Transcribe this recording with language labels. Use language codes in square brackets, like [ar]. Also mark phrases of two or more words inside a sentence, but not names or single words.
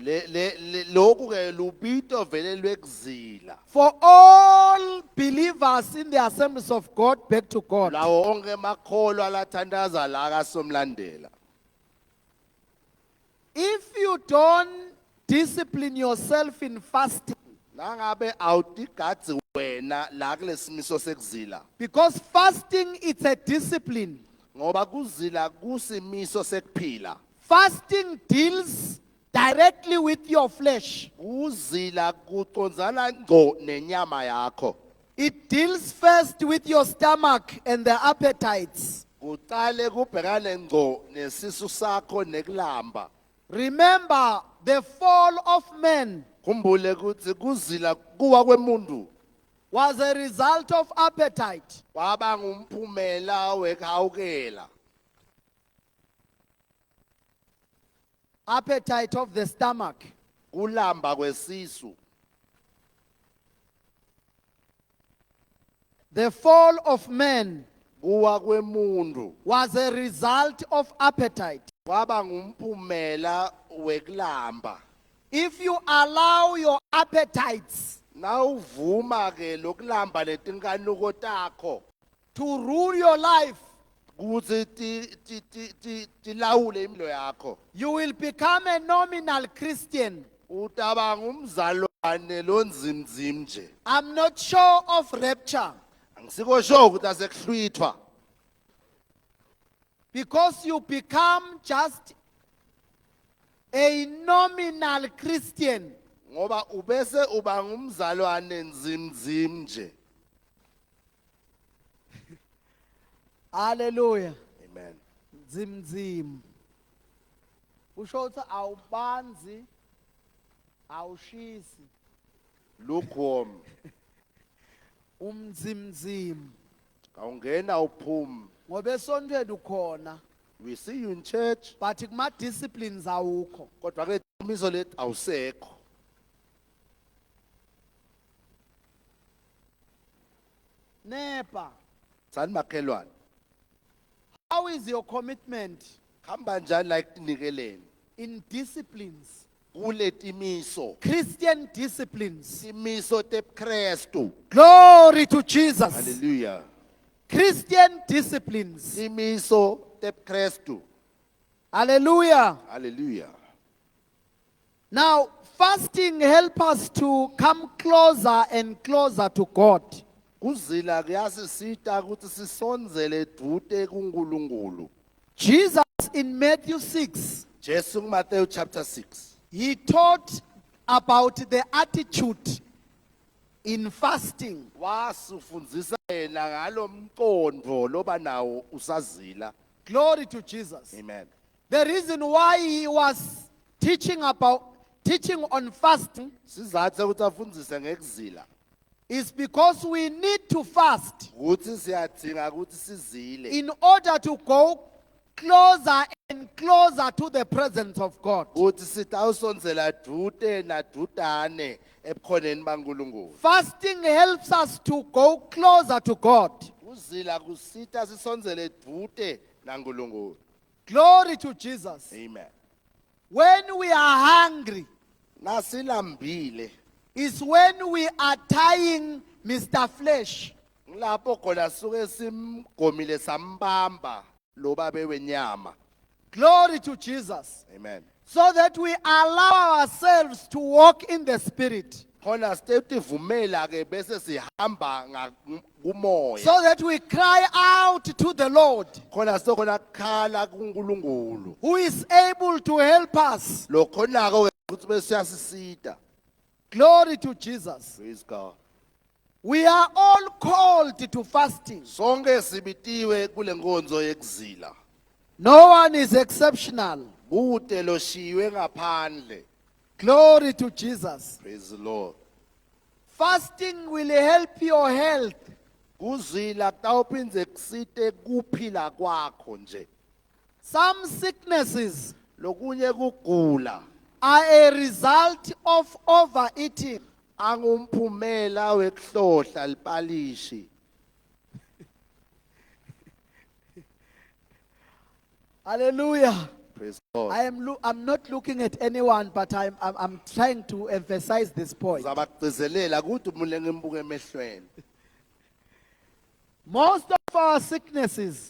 [ss] lokhu ke lubito vele lwekuzila. [en] For all believers in the assemblies of God, back to God. [ss] Lawo onke makholwa lathandaza la kasomlandela. [en] If you don't discipline yourself in fasting, [ss] Nangabe awutigadzi wena la kulesimiso sekuzila. [en] because fasting it's a discipline. [ss] Ngoba kuzila kusimiso sekuphila. [en] Fasting deals directly with your flesh. [ss] Kuzila kucondzana ngco nenyama yakho. [en] It deals first with your stomach and the appetites. [ss] Kuqale kubhekane ngco nesisu sakho nekulamba. [en] Remember the fall of man [ss] Khumbule ukuthi kuzila kuwa kwemuntu [en] was a result of appetite. [ss] kwaba ngumphumela wekhawukela. [en] Appetite of the stomach. [ss] Kulamba kwesisu. [en] The fall of man [ss] Kuwa kwemuntu [en] was a result of appetite. [ss] kwaba ngumphumela wekulamba. [en] If you allow your appetites [ss] Nawuvuma ke lokulamba letinkanuko takho [en] to rule your life, [ss] kuthi tilawule impilo yakho, [en] you will become a nominal Christian. [ss] utaba ngumzalwane lonzimzim nje. [en] I'm not sure of rapture [ss] Angisiko sure ukuthi asekuhlwithwa [en] because you become just a nominal Christian. [ss] ngoba ubese uba ngumzalwane nzimzim nje. [en] Hallelujah. Amen. [ss] Zim. Usho ukuthi awubanzi, awushisi, [en] Lukewarm. [ss] umzimzim. Awungena uphum. Ngoba esontweni ukhona, [en] We see you in church, [ss] but kuma disciplines awukho. kodwa ke imiso lethi awusekho. Nepa, Thani makhelwane. [en] how is your commitment [ss] Hamba njani la ekunikeleni? [en] in disciplines? [ss] Kule timiso. [en] Christian disciplines. [ss] Timiso tebuKristu. [en] Glory to Jesus. Hallelujah. Christian disciplines. [ss] Timiso tebuKristu. [en] Hallelujah. Hallelujah. Now, fasting helps us to come closer and closer to God. [ss] Kuzila kuyasisita ukuthi sisonzele dude kuNkulunkulu. [en] Jesus in Matthew 6, [ss] Jesu Matthew chapter 6. [en] he taught about the attitude in fasting. [ss] Wasifundisa yena ngalomqondo loba nawo usazila. [en] Glory to Jesus. Amen. The reason why he was teaching on fasting [ss] Sizathu ukuthi afundise ngekuzila [en] is because we need to fast [ss] ukuthi siyadinga ukuthi sizile [en] in order to go closer and closer to the presence of God. [ss] ukuthi sitawusonzela dude nadudane ebukhoneni baNkulunkulu. [en] Fasting helps us to go closer to God. [ss] Uzila kusita sisonzele dude naNkulunkulu. [en] Glory to Jesus. Amen. When we are hungry [ss] Nasilambile [en] is when we are tying Mr. Flesh. [ss] ngilapho khona suke simgomile sambamba lo babe wenyama. [en] Glory to Jesus. Amen. So that we allow ourselves to walk in the Spirit. [ss] Khona sitivumela ke bese sihamba kumoya. [en] So that we cry out to the Lord, [ss] Khona sokhona khala kuNkulunkulu. [en] who is able to help us. [ss] Lo khona ke ukuthi bese siyasisita. [en] Glory to Jesus. Praise God. We are all called to fasting. [ss] Sonke sibitiwe kule nkonzo yekuzila. [en] No one is exceptional. [ss] Kude loshiwe ngaphandle. [en] Glory to Jesus. Praise the Lord. Fasting will help your health. [ss] Kuzila kutawuphindze kusite kuphila kwakho nje. [en] Some sicknesses [ss] Lokunye kugula [en] are a result of overeating. [ss] angumphumela wekuhlohla lipalishi. [en] Hallelujah. Praise God. I'm not looking at anyone, but I'm trying to emphasize this point. [ss] Ngizabagcizelela ukuthi umuntu engimbuke emehlweni. [en] Most of our sicknesses